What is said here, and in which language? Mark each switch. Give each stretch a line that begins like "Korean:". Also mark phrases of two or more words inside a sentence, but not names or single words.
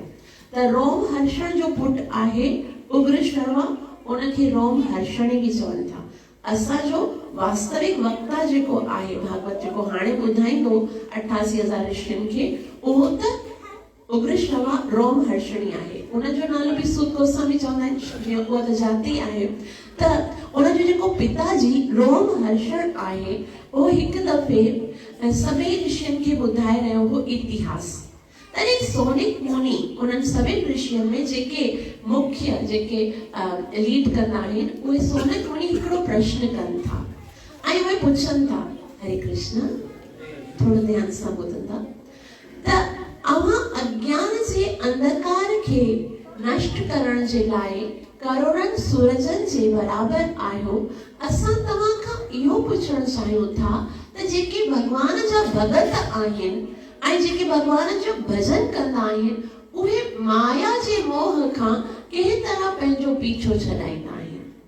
Sindhi: त रोम हर्षण जो पुट आहे उग्र शर्मा, उनखे रोम हर्षणी भी चवनि था। असांजो वास्तविक वक्ता जेको आहे भागवत जेको हाणे ॿुधाईंदो 88,000 ऋषियुनि खे, उहो त उग्र श्रवा रोम हर्षणी आहे। उनजो नालो भी सूत गोस्वामी चवंदा आहिनि, उहा त जाति आहे। त उनजो जेको पिताजी रोम हर्षण आहे उहो हिकु दफ़े सभई ऋषियुनि खे ॿुधाए रहियो हो इतिहास। तॾहिं सोनिक मुनि उन्हनि सभिनि ऋषियुनि में जेके मुख्य जेके लीड कंदा आहिनि उहे सोनिक मुनि हिकिड़ो प्रश्न कनि था ऐं उहे पुछनि था, हरे कृष्ण थोरो ध्यान सां ॿुधंदा त अवां अज्ञान जे अंधकार खे नष्ट करण जे लाइ करोड़नि सूरजनि जे बराबर आहियो। असां तव्हां खां इहो पुछणु चाहियूं था त जेके भगवान जा भगत आहिनि ऐं जेके भगवान जो भजन कंदा आहिनि उहे माया जे मोह खां कंहिं तरह पंहिंजो पीछो छॾाईंदा आहिनि।